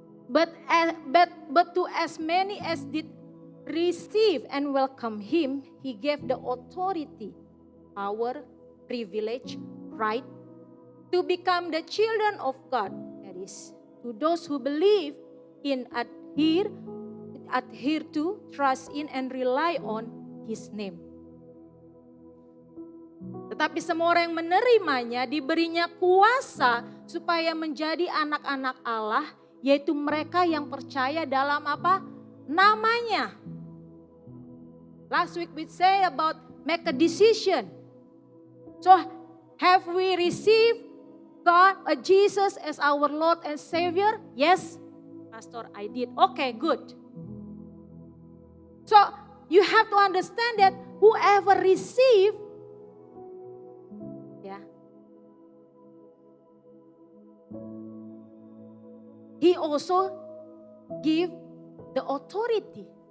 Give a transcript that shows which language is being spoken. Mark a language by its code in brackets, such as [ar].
[en] But to as many as did receive and welcome him, he gave the authority, power, privilege, right to become the children of God. That is, to those who believe in, adhere to, trust in, and rely on his name. [id] Tetapi semua orang yang menerimanya diberinya kuasa supaya menjadi anak-anak Allah, yaitu mereka yang percaya dalam apa? Namanya. [en] Last week we say about make a decision. So have we received God, Jesus as our Lord and Savior? Yes, Pastor, I did. Okay, good. So you have to understand that whoever receive, he also give the authority.